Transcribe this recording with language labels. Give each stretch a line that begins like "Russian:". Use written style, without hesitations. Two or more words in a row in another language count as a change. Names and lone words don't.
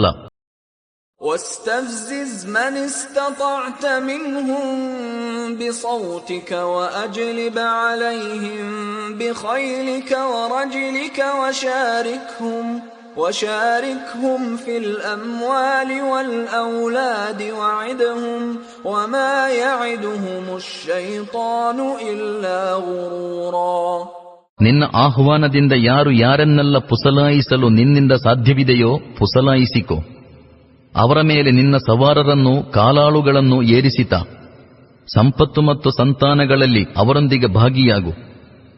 Arabic: واستفزز من استطعت منهم بصوتك وأجلب عليهم بخيلك ورجلك وشاركهم في الأموال والأولاد وعدهم وما يعدهم الشيطان إلا غرورا.
Kannada: ನಿನ್ನ ಆಹ್ವಾನದಿಂದ ಯಾರು ಯಾರನ್ನೆಲ್ಲ ಪುಸಲಾಯಿಸಲು ನಿನ್ನಿಂದ ಸಾಧ್ಯವಿದೆಯೋ ಪುಸಲಾಯಿಸಿಕೋ. ಅವರ ಮೇಲೆ ನಿನ್ನ ಸವಾರರನ್ನು ಕಾಲಾಳುಗಳನ್ನು ಏರಿಸಿತ. ಸಂಪತ್ತು ಮತ್ತು ಸಂತಾನಗಳಲ್ಲಿ ಅವರೊಂದಿಗೆ ಭಾಗಿಯಾಗು.